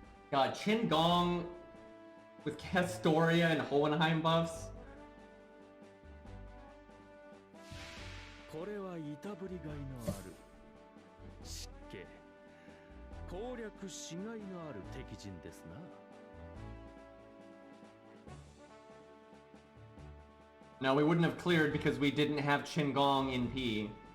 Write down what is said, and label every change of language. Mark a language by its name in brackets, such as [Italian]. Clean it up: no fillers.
[English] God, Qingong with Castoria and Hohenheim buffs. [Japanese] これはいたぶりがいのある湿気攻略しがいのある敵陣ですな。 [English] No, we wouldn't have cleared because we didn't have Qingong in P.